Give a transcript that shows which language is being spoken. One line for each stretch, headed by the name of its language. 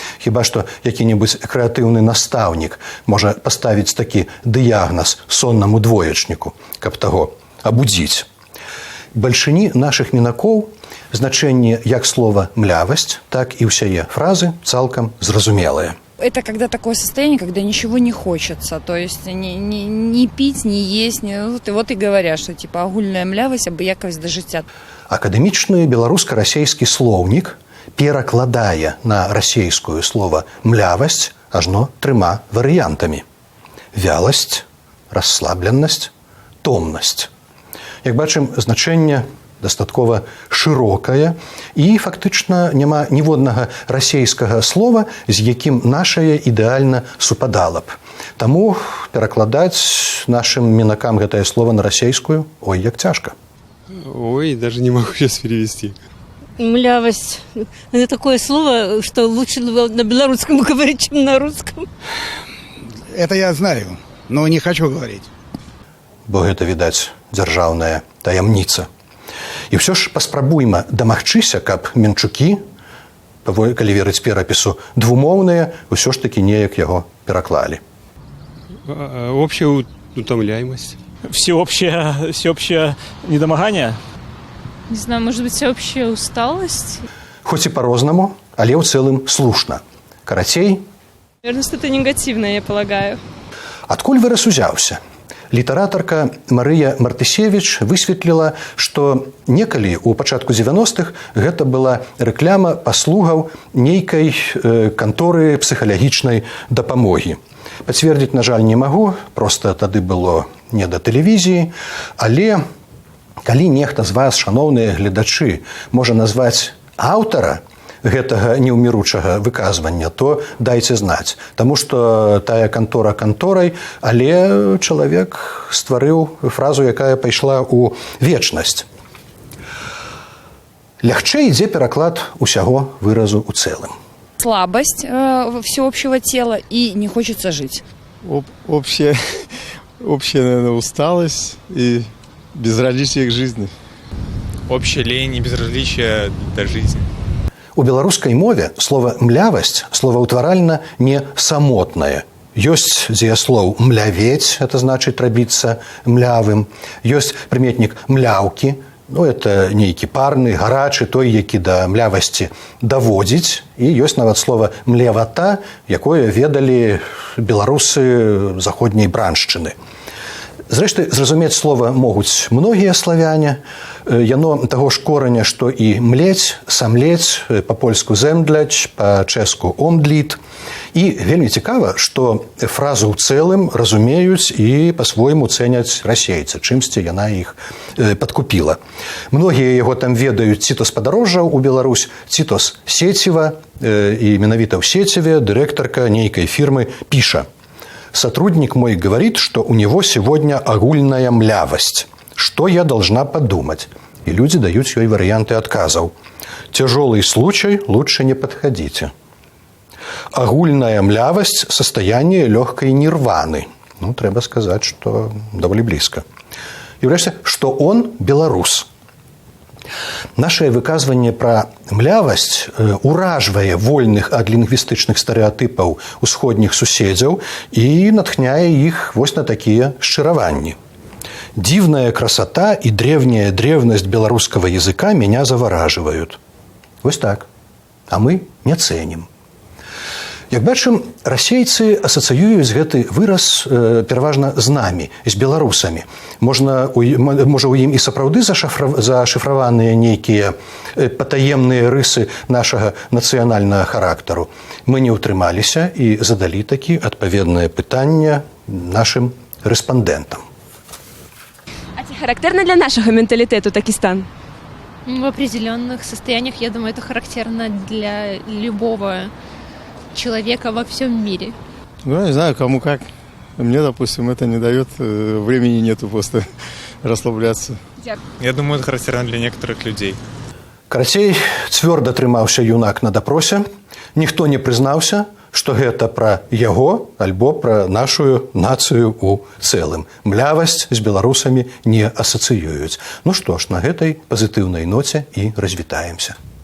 Belarusian: Хіба што які-небудзь крэатыўны настаўнік можа паставіць такі дыягназ соннаму двоечніку, каб таго абудзіць. Бальшыні нашых мінакоў значэнне як слова «млявасць», так і ўсяе фразы цалкам зразумелыя.
Russian: Это когда такое состояние, когда ничего не хочется, то есть не пить, не есть, вот и говорят, что типа
Belarusian: агульная млявасць, абыякавасць да жыцця. Акадэмічны беларуска-расейскі слоўнік перакладае на расейскую слова «млявасць» ажно 3 варыянтамі: вяласць, расслабленасць, томнасць. Як бачым, значэнне дастаткова шырокае, і фактычна няма ніводнага расейскага слова, з якім нашае ідэальна супадала б. Таму перакладаць нашым мінакам гэтае слово на расейскую, ой, як цяжка.
Russian: Ой, даже не могу сейчас перевести. Млявость. Это такое слово, что лучше на белорусском говорить, чем на русском. Это я знаю, но не хочу говорить.
Belarusian: Бо гэта, відаць, дзяржаўная таямніца. І ўсё ж паспрабуйма дамагчыся, каб менчукі, калі верыць перапісу, двумоўныя, ўсё ж такі неяк яго пераклалі.
Russian: Общая утомляемость. Всеобщее недомогание? Не знаю, может быть, всеобщая усталость?
Belarusian: Хоць і па-рознаму, але ў цэлым слушна. Карацей,
Russian: Наверное, что-то негативное, я полагаю.
Belarusian: адкуль выраз узяўся? Літаратарка Марыя Мартысевіч высветліла, што некалі ў пачатку 90-х гэта была рэкляма паслугаў нейкай канторы псіхалагічнай дапамогі. Пацвердзіць, на жаль, не магу, проста тады было не да тэлевізіі, але калі нехта з вас, шаноўныя гледачы, можа назваць аўтара гэтага неўміручага выказвання, то дайце знаць. Таму што тая кантора канторай, але чалавек стварыў фразу, якая пайшла ў вечнасць. Лягчэй ідзе пераклад усяго выразу ў цэлым. Слабость всеобщего тела и не хочется жить. Общая, наверное, усталость и безразличие к жизни. Общая лень и безразличие до жизни. У беларускай мове слова «млявасць» словаўтваральна не самотнае. Ёсць дзеяслоў «млявець», это значыць рабіцца млявым. Ёсць прыметнік «мляўкі», это нейкі парны, гарачы, той, які да млявасці даводзіць. І ёсць нават слова «млевата», якое ведалі беларусы заходняй браншчыны. Зрэшты, зразумець слова могуць многія славяне. Яно таго ж кораня, што і млець, самлець, па-польску земдляць, па-чэску омдліт. І вельмі цікава, што фразу ў цэлым разумеюць і па-свойму цэняць расейцы, чымсьці яна іх падкупіла. Многія яго там ведаюць ці то з падарожжаў у Беларусь, ці то з Сеціва, і менавіта ў Сеціве дырэктарка нейкай фірмы піша:
Russian: «Сотрудник мой говорит, что у него сегодня огульная млявость. Что я должна подумать?» И люди дают ей варианты отказов. «Тяжелый случай, лучше не подходите». Огульная млявость – состояние легкой нирваны. Треба сказать, что довольно близко. И врешті, что он белорус.
Belarusian: Нашае выказванне пра млявасць уражвае вольных ад лінгвістычных стэрэатыпаў усходніх суседзяў і натхняе іх вось на такія шчыраванні.
Russian: «Дивная красота и древняя древность белорусского языка меня завораживают».
Belarusian: Вось так. А мы не цэнім. Як бачым, расейцы асацыююць гэты выраз пераважна з намі, з беларусамі. Можа, у ім і сапраўды зашыфраваныя нейкія патаемныя рысы нашага нацыянальнага характару. Мы не ўтрымаліся і задалі такі адпаведнае пытанне нашым рэспандэнтам.
Russian: А ці характерно для нашего менталитета такі стан? В определенных состояниях, я думаю, это характерно для любого человека во всем мире. Ну, я не знаю, кому как. Мне, допустим, это не дает, времени нету просто расслабляться. Я думаю, это характерно для некоторых людей.
Belarusian: Карацей, цвёрда трымаўся юнак на дапросе. Ніхто не прызнаўся, што гэта пра яго альбо пра нашу нацыю ў цэлым. Млявасць з беларусамі не асацыююць. Ну што ж, на гэтай пазітыўнай ноце і развітаемся.